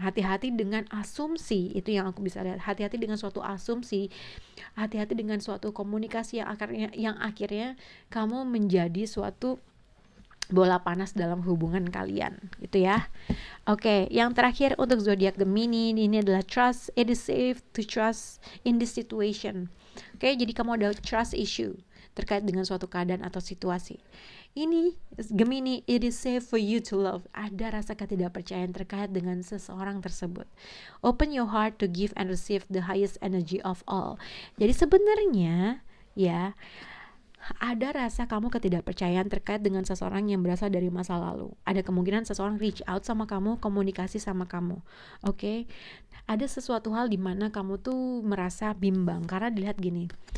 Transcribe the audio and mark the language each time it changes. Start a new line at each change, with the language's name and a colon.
Indonesian: Hati-hati dengan asumsi, itu yang aku bisa lihat. Hati-hati dengan suatu asumsi, hati-hati dengan suatu komunikasi yang akhirnya kamu menjadi suatu bola panas dalam hubungan kalian, gitu ya. Oke, yang terakhir untuk zodiak Gemini ini adalah trust.
English: It is safe to trust in this situation.
Indonesian: Oke, jadi kamu ada trust issue terkait dengan suatu keadaan atau situasi. Ini
English: Gemini, it is safe for you to love.
Indonesian: Ada rasa ketidakpercayaan terkait dengan seseorang tersebut.
English: Open your heart to give and receive the highest energy of all.
Indonesian: Jadi sebenarnya ya, ada rasa kamu ketidakpercayaan terkait dengan seseorang yang berasal dari masa lalu. Ada kemungkinan seseorang
English: reach out
Indonesian: sama kamu, komunikasi sama kamu. Oke? Ada sesuatu hal di mana kamu tuh merasa bimbang karena dilihat gini.